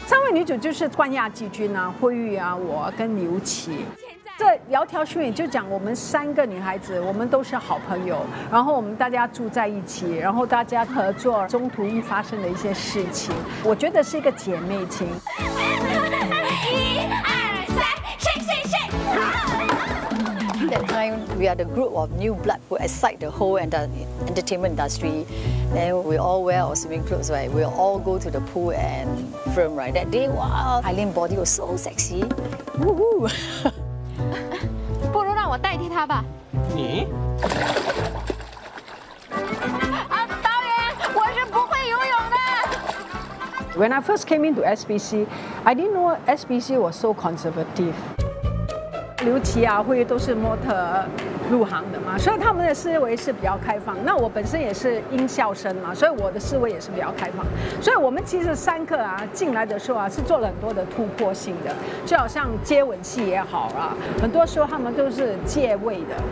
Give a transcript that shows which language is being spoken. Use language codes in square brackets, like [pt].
[zh] 女主就是冠亚季军啊，惠玉啊，我跟刘琦。这《窈窕淑女》就讲我们三个女孩子，我们都是好朋友，然后我们大家住在一起，然后大家合作，中途一发生的一些事情，我觉得是一个姐妹情。一二三 ， [en] shake shake shake！ That time we are the group of new blood who excite the whole entertainment industry. Then we all wear our swimming clothes, right? We all go to the pool and film, right? That day, wow, Eileen's body was so sexy. Woohoo! [zh] 不如让我代替她吧。你？啊，导演，我是不会游泳的。 [en] When I first came into SBC, I didn't know SBC was so conservative. [zh] 刘琦啊，慧玉都是模特。入行的嘛，所以他们的思维是比较开放。那我本身也是音效生嘛，所以我的思维也是比较开放。所以我们其实三个啊进来的时候啊，是做了很多的突破性的，就好像接吻戏也好啊，很多时候他们都是借位的。